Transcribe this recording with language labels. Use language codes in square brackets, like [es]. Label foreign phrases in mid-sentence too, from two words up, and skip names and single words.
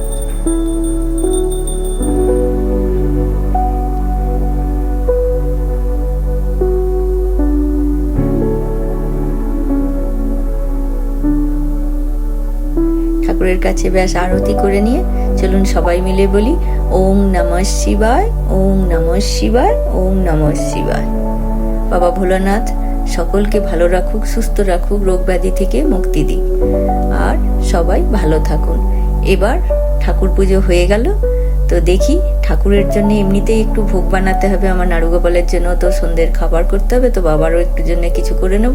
[bn] ঠাকুরের কাছে ব্যাস আরতি করে নিয়ে চলুন সবাই মিলে বলি, [sa] ওম নমঃ শিবায়, ওম নমঃ শিবায়, ওম নমঃ শিবায়। [bn] বাবা ভোলানাথ সকলকে ভালো রাখুক, সুস্থ রাখুক, রোগ ব্যাধি থেকে মুক্তি দিক, আর সবাই ভালো থাকুন। এবার ঠাকুর পুজো হয়ে গেল, তো দেখি ঠাকুরের জন্য এমনিতেই একটু ভোগ বানাতে হবে। আমার নাড়ুগোপালের জন্য তো সন্ধ্যের খাবার করতে হবে, তো বাবারও একটু জন্য কিছু করে নেব।